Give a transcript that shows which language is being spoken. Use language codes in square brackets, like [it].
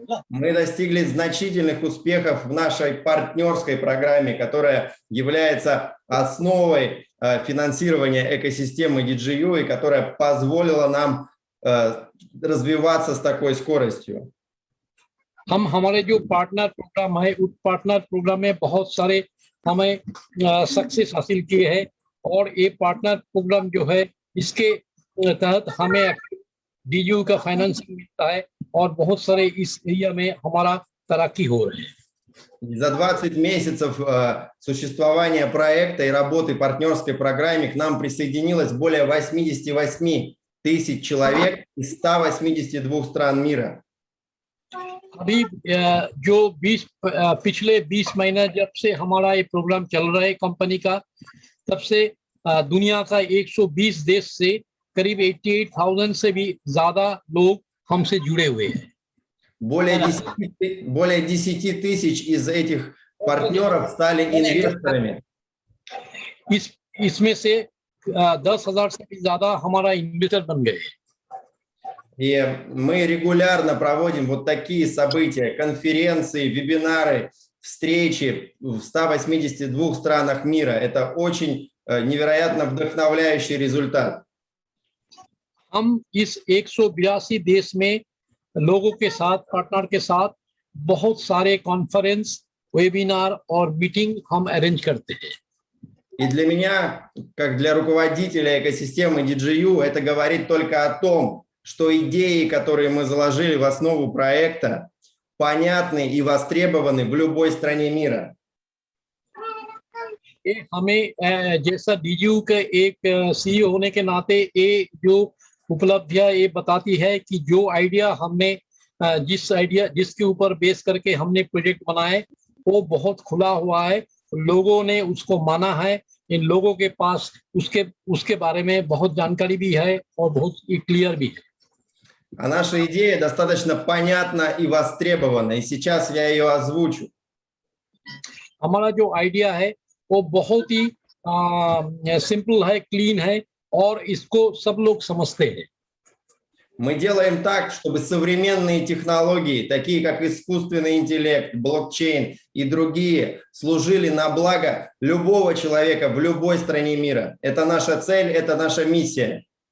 [ru] Мы достигли значительных успехов в нашей партнерской программе, которая является основой финансирования экосистемы DigiU и которая позволила нам развиваться с такой скоростью. [hi] हम हमारे जो पार्टनर प्रोग्राम है उस पार्टनर प्रोग्राम में बहुत सारे हमें सक्सेस हासिल किए हैं और ये पार्टनर प्रोग्राम जो है इसके तहत हमें DigiU का फाइनेंसिंग मिलता है और बहुत सारे इस एरिया में हमारा तरक्की हो रही है। [ru] За 20 месяцев существования проекта и работы в партнерской программе к нам присоединилось более 88 тысяч человек из 182 стран мира. [hi] अभी जो पिछले 20 महीने जब से हमारा ये प्रोग्राम चल रहा है कंपनी का, तब से दुनिया का 120 देश से करीब 88,000 से भी ज्यादा लोग हमसे जुड़े हुए हैं। [ru] Более 10 тысяч из этих партнеров стали инвесторами. [hi] इसमें से 10,000 से भी ज्यादा हमारा इन्वेस्टर बन गए। [ru] И мы регулярно проводим вот такие события, конференции, вебинары, встречи в 182 странах мира. Это очень невероятно вдохновляющий результат. [hi] हम इस 182 देश में लोगों के साथ, पार्टनर के साथ बहुत सारे कॉन्फ्रेंस, वेबिनार और मीटिंग हम अरेंज करते हैं। [ru] И для меня, как для руководителя экосистемы DigiU, это говорит только о том, что идеи, которые мы заложили в основу проекта, понятны и востребованы в любой стране мира. [hi] हमें जैसा DigiU के एक CEO होने के नाते ये जो उपलब्धियां ये बताती है कि जो आइडिया हमने जिसके ऊपर बेस करके हमने प्रोजेक्ट बनाए वो बहुत खुला हुआ है, लोगों ने उसको माना है, इन लोगों के पास उसके बारे में बहुत जानकारी भी है और बहुत क्लियर भी है। [ru] А наша идея достаточно понятна и востребована, и сейчас я ее озвучу. [hi] हमारा जो आइडिया है वो बहुत ही सिंपल है, क्लीन है और इसको सब लोग समझते हैं। [ru] Мы делаем так, чтобы современные технологии, такие как искусственный интеллект, блокчейн и другие, служили на благо любого человека в любой стране мира. Это наша цель, это наша миссия.